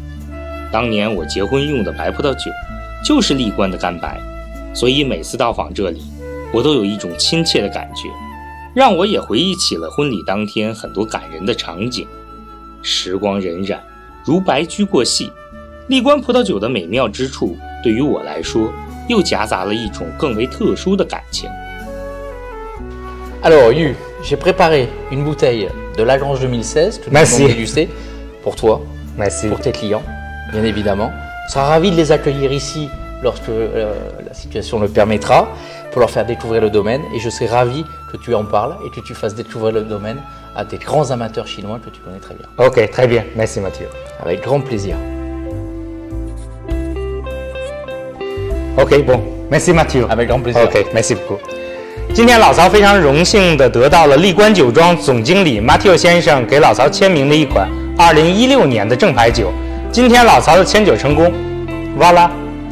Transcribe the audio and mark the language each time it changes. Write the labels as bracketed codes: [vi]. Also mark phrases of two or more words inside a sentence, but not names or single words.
[zh] 当年我结婚用的白葡萄酒就是荔关的干白，所以每次到访这里我都有一种亲切的感觉，让我也回忆起了婚礼当天很多感人的场景。时光荏苒，如白驹过隙，荔关葡萄酒的美妙之处，对于我来说，又夹杂了一种更为特殊的感情。 [fr] Alors, Yu, j'ai préparé une bouteille de Lagrange 2016 que nous allons déguster pour toi, pour tes clients, bien évidemment. On sera ravis de les accueillir ici lorsque la situation le permettra, pour leur faire découvrir le domaine. Et je serai ravi que tu en parles et que tu fasses découvrir le domaine à des grands amateurs chinois que tu connais très bien. Ok, très bien. Merci Mathieu. Avec grand plaisir. Ok, bon. Merci Mathieu. Avec grand plaisir. Ok, merci beaucoup. [zh] 今天老曹非常荣幸地得到了荔关酒庄总经理 Mathieu 先生给老曹签名的一款2016年的正牌酒。今天老曹的签酒成功，哇啦！